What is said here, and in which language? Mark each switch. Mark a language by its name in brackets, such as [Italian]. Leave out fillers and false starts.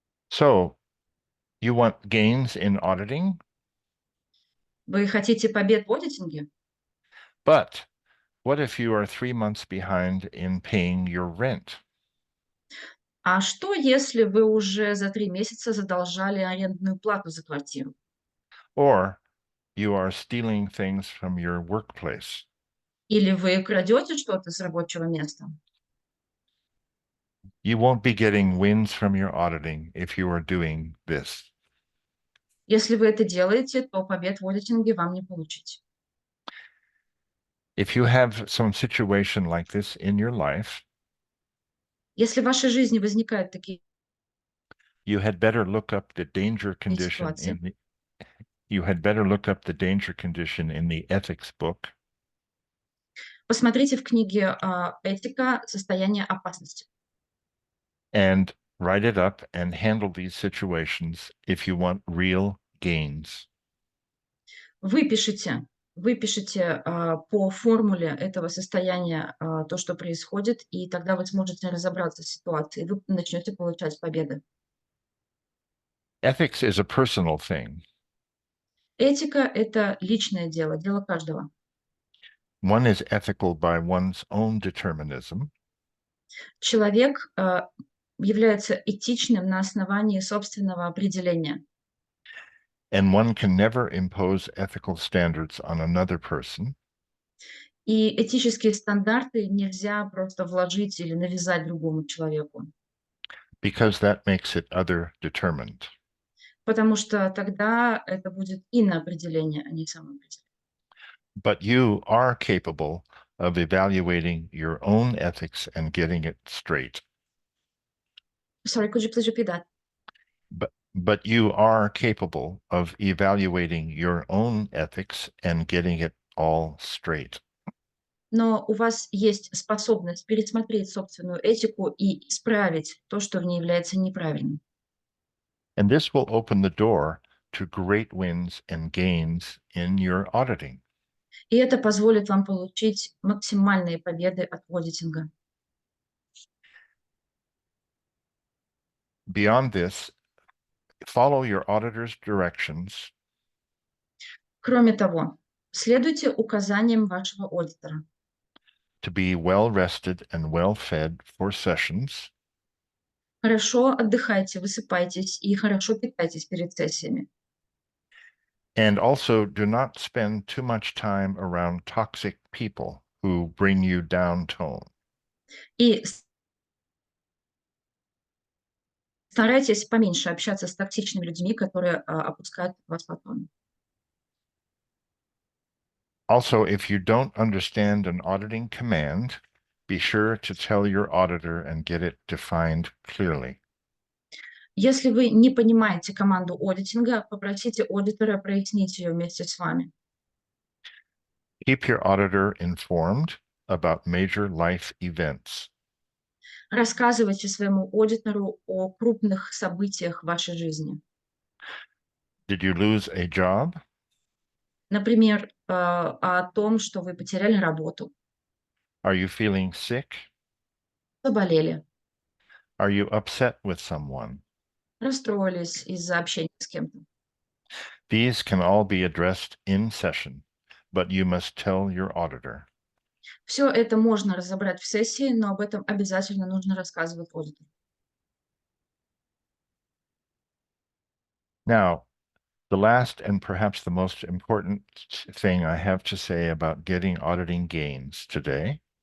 [English] So, you want gains in auditing, [Russian] Вы хотите побед в аудитинге? [English] but what if you are 3 months behind in paying your rent? [Russian] А что, если вы уже за 3 месяца задолжали арендную плату за квартиру? [English] Or you are stealing things from your workplace? [Russian] Или вы крадете что-то с рабочего места? [English] You won't be getting wins from your auditing if you are doing this. [Russian] Если вы это делаете, то побед в аудитинге вам не получите. [English] If you have some situation like this in your life, [Russian] Если в вашей жизни возникают такие [English] you had better look up the danger condition [Russian] ситуации, [English] in the you had better look up the danger condition in the ethics book [Russian] посмотрите в книге «Этика. Состояние опасности». [English] and write it up and handle these situations if you want real gains. [Russian] Выпишите Вы пишете по формуле этого состояния то, что происходит, и тогда вы сможете разобраться в ситуации, и вы начнете получать победы. [English] Ethics is a personal thing. [Russian] Этика – это личное дело, дело каждого. [English] One is ethical by one's own determinism, [Russian] Человек является этичным на основании собственного определения. [English] and one can never impose ethical standards on another person, [Russian] И этические стандарты нельзя просто вложить или навязать другому человеку, [English] because that makes it other-determined. [Russian] потому что тогда это будет иноопределение, а не самоопределение. [English] But you are capable of evaluating your own ethics and getting it straight. Sorry, could you please repeat that? But you are capable of evaluating your own ethics and getting it all straight. [Russian] Но у вас есть способность пересмотреть собственную этику и исправить то, что в ней является неправильным. [English] And this will open the door to great wins and gains in your auditing. [Russian] И это позволит вам получить максимальные победы от одитинга. [English] Beyond this, follow your auditor's directions [Russian] Кроме того, следуйте указаниям вашего аудитора. [English] to be well rested and well fed for sessions, [Russian] Хорошо отдыхайте, высыпайтесь и хорошо питайтесь перед сессиями. [English] and also do not spend too much time around toxic people who bring you down tone. [Russian] И старайтесь поменьше общаться с токсичными людьми, которые опускают вас по тону. [English] Also, if you don't understand an auditing command, be sure to tell your auditor and get it defined clearly. [Russian] Если вы не понимаете команду одитинга, попросите аудитора прояснить ее вместе с вами. [English] Keep your auditor informed about major life events. [Russian] Рассказывайте своему аудитору о крупных событиях в вашей жизни. [English] Did you lose a job? [Russian] Например, о том, что вы потеряли работу, [English] Are you feeling sick? [Russian] заболели, [English] Are you upset with someone? [Russian] расстроились из-за общения с кем-то. [English] These can all be addressed in session, but you must tell your auditor. [Russian] Все это можно разобрать в сессии, но об этом обязательно нужно рассказывать аудитору. [English] Now, the last and perhaps the most important thing I have to say about getting auditing gains today